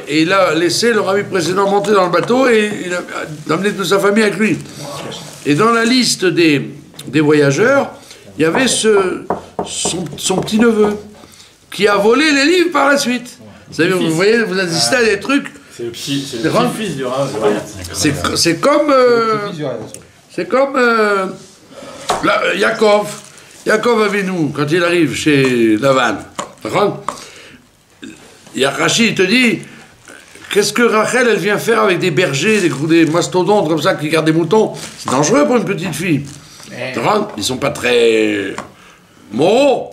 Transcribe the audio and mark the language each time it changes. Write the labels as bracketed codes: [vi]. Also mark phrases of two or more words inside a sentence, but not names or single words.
[fr] Et il a laissé le rabbi précédent monter dans le bateau et il a amené toute sa famille avec lui. Et dans la liste des voyageurs, il y avait son petit-neveu qui a volé les livres par la suite. Vous voyez, vous assistez à des trucs. C'est le petit-fils du rabbi. C'est comme... Yaakov. Yaakov Avinu, quand il arrive chez Lavan, Rachid te dit, qu'est-ce que Rachel, elle vient faire avec des bergers, des mastodontes comme ça qui gardent des moutons? C'est dangereux pour une petite fille. Ils sont pas très moraux.